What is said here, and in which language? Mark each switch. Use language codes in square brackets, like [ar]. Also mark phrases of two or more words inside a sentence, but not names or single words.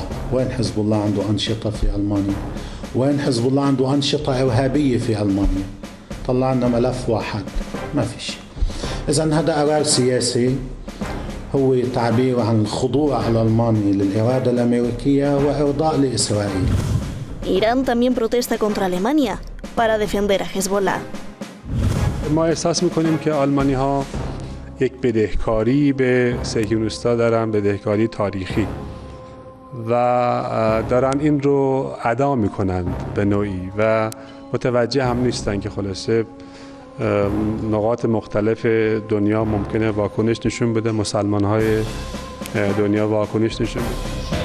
[ar] وين حزب الله عنده أنشطة في ألمانيا؟ وين حزب الله عنده أنشطة إرهابية في ألمانيا؟ طلع لنا ملف واحد، ما في شيء. إذن هذا قرار سياسي هو تعبير عن الخضوع الألماني للإرادة الأمريكية وإرضاء لإسرائيل. [es] Irán también protesta contra Alemania para defender a Hezbollah. [fa] ما احساس میکنیم که آلمانی ها یک بدهکاری به صهیونیست‌ها دارن، بدهکاری تاریخی و دارن این رو ادا میکنن به نوعی و متوجه هم نیستن که خلاصه نقاط مختلف دنیا ممکنه واکنش نشون بده، مسلمان‌های دنیا واکنش نشون بده.